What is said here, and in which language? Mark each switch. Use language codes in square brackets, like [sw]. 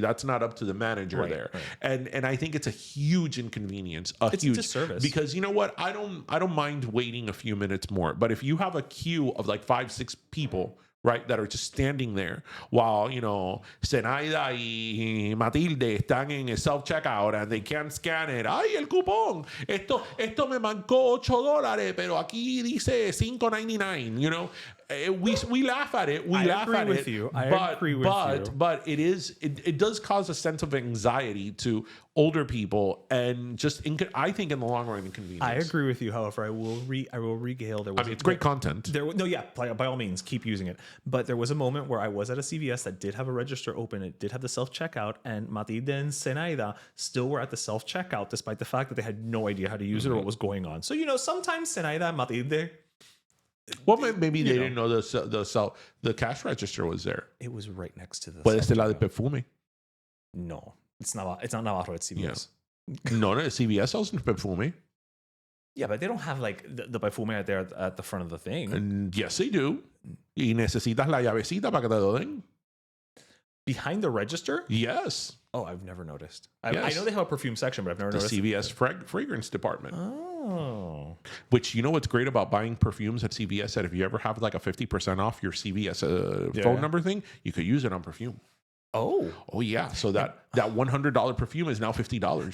[en] That's not up to the manager there. Right. And I think it's a huge inconvenience. It's huge disservice because you know what? I don't mind waiting a few minutes more, but if you have a queue of like 5-6 people, right, that are just standing there while, [es] Zenaida y Matilde están en el self-checkout [en] and they can't scan it. [es] ¡Ay, el cupón! Esto me mancó $8, pero aquí dice $5.99, [en] we laugh at it. I agree with you. But it does cause a sense of anxiety to older people and just I think in the long run inconvenience. I agree with you. However, I will regale. It's great content. By all means, keep using it. But there was a moment where I was at a CVS that did have a register open. It did have the self-checkout, and Matilde and Zenaida still were at the self-checkout despite the fact that they had no idea how to use it or what was going on. So, sometimes Zenaida and Matilde, well, maybe they didn't know the cash register was there. It was right next to the. [es] Puede ser la de perfume. [en] No, it's not Navarro. It's CVS. Yeah. No, CVS sells perfume. Yeah, but they don't have like the perfume out there at the front of the thing. And yes, they do. [es] Y necesitas la llavecita para que te lo den. [en] Behind the register? Yes. Oh, I've never noticed. I know they have a perfume section, but I've never noticed. The CVS fragrance department. Oh. Which, what's great about buying perfumes at CVS, that if you ever have like a 50% off your CVS phone number thing, you could use it on perfume. Oh yeah. So that $100 perfume is now $50.